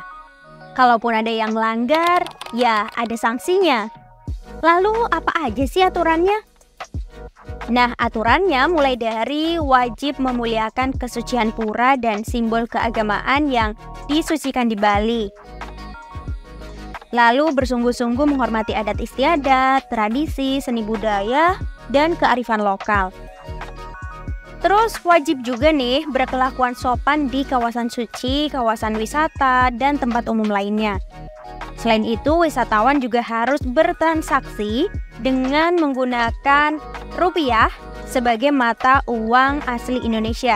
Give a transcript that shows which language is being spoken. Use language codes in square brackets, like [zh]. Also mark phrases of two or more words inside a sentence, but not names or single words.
[id] Kalaupun ada yang melanggar, ya ada sanksinya. Lalu apa aja sih aturannya? Nah, aturannya mulai dari wajib memuliakan kesucian pura dan simbol keagamaan yang disucikan di Bali. Lalu bersungguh-sungguh menghormati adat istiadat, tradisi, seni budaya, dan kearifan lokal. Terus wajib juga nih berkelakuan sopan di kawasan suci, kawasan wisata, dan tempat umum lainnya. Selain itu, wisatawan juga harus bertransaksi dengan menggunakan rupiah sebagai mata uang asli Indonesia.